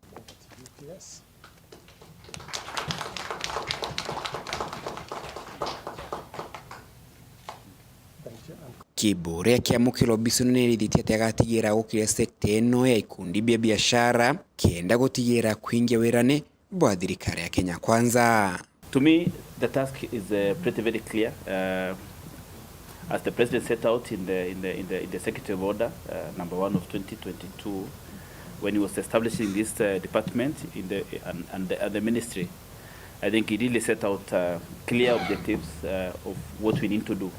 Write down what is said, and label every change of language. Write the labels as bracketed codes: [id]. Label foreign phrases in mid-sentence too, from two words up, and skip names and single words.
[mer] Kiburi akiamukira obisi no nerithiti ati agatigira gukira sekta eno ya ikundi bia biashara kienda gutigira kuingia wirane bwa thirikari ya Kenya Kwanza. [en] To me, the task is pretty very clear. As the president set out in the executive order number 1 of 2022, when he was establishing this department in the ministry, I think he really set out clear objectives of what we need to do.